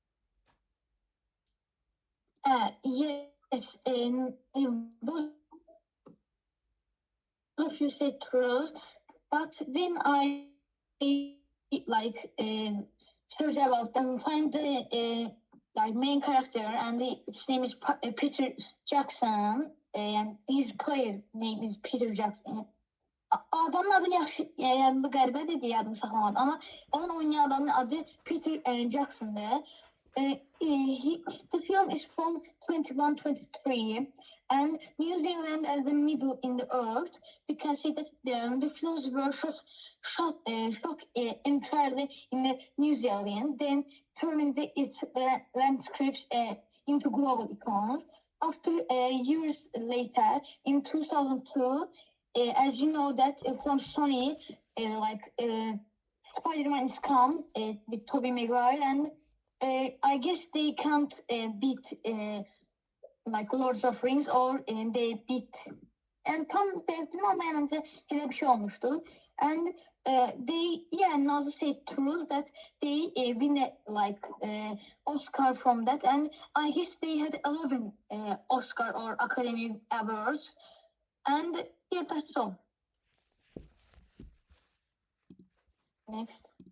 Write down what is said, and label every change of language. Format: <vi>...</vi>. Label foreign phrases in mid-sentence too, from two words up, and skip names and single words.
<en>Yes, both of you said true, but when I search about them, find the main character, and its name is Peter Jackson. and his player name is Peter Jackson.</en> <az>Adamın adı yaxşı, yəni qəribə dedi, yadını saxlamadım. Amma onun oynayan adamın adı Peter Jackson'dır.</az> <en>The film is from 2123, and New Zealand as the middle in the earth. We can see that the films were shot entirely in the New Zealand, then turning its landscapes into global icons. After years later, in 2002, as you know that from Sony, Spider-Man is come with Tobey Maguire, and I guess they can't beat like Lord of Rings, or they beat, and</en> <tr>tam bilmem bence hele bir şey olmuştu.</tr> <en>And Nazi said true that they win Oscar from that, and I guess they had 11 Oscar or Academy Awards, and yeah, that's all. Next.</en>